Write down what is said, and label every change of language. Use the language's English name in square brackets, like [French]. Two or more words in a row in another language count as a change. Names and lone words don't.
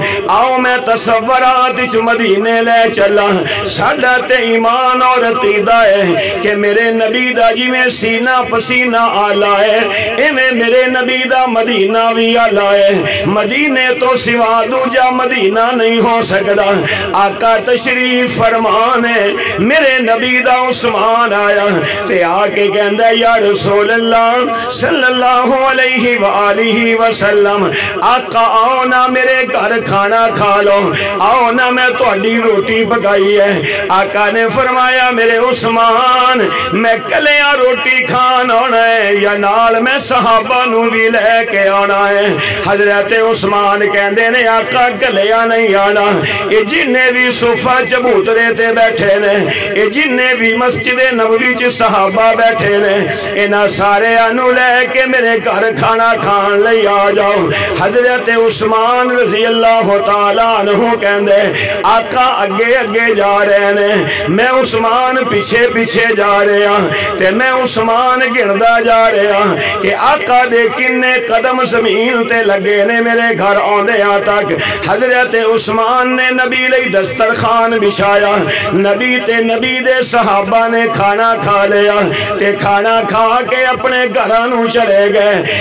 [Punjabi] آؤ میں تصورات چ مدینے لے چلاں، ساڈا تے ایمان اور عقیدہ ہے کہ میرے نبی دا جویں سینہ پسینہ اعلیٰ ہے، ایویں میرے نبی دا مدینہ بھی اعلیٰ ہے. مدینے توں سوا دوجا مدینہ نہیں ہو سکدا. آقا تشریف فرمان ہے، میرے نبی دا عثمان آیا تے آ کے کہندا [Arabic] یا رسول الله صلى الله عليه وآله وسلم, [Punjabi] آقا آؤ ناں میرے گھر کھانا کھا لو، آؤ ناں میں تہاڈی روٹی پکائی ہے. آقا نے فرمایا میرے عثمان، میں کلیاں روٹی کھان آنا ہے یا نال میں صحابہ نوں بھی لے کے آنا ہے. حضرت عثمان کہندے نے آقا کلیاں نہیں آنا، ایہ جنے بھی صفہ چبوترے تے بیٹھے نے، ایہ جنے بھی مسجد نبوی چ صحابہ بیٹھے نے، انہاں سارے نوں لے کے میرے گھر کھانا کھان لئی آ جاؤ. حضرت عثمان [Arabic] رضي الله تعالى عنه [Punjabi] کہندے آقا اگے اگے جا رہے نے، میں عثمان پچھے پچھے جا رہیا، تے میں عثمان گندا جا رہیا کہ آقا دے کنے قدم زمین تے لگے نے میرے گھر آؤندیاں تک. حضرت عثمان نے نبی لئی دسترخوان وچھایا، نبی تے نبی دے صحابہ نے کھانا کھا لیا تے کھانا کھا کے اپنے گھراں نوں چلے گئے.